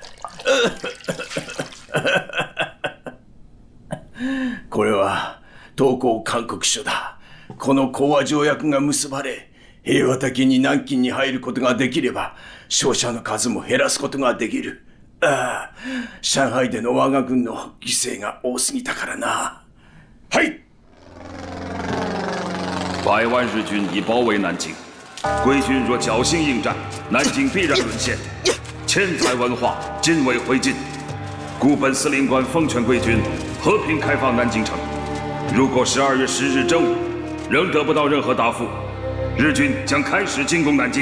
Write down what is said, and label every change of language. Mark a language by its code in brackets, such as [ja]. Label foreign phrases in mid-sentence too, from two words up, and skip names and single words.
[ja] これは東江勧告書だ。この講和条約が結ばれ、平和的に南京に入ることができれば、傷者の数も減らすことができる。ああ、上海での我が軍の犠牲が多すぎたからな。はい。 [zh] 100 万日军已包围南京，贵军若侥幸应战，南京必然沦陷，千载文化尽为灰烬。故本司令官奉劝贵军和平开放南京城。如果12月10日正午仍得不到任何答复，日军将开始进攻南京。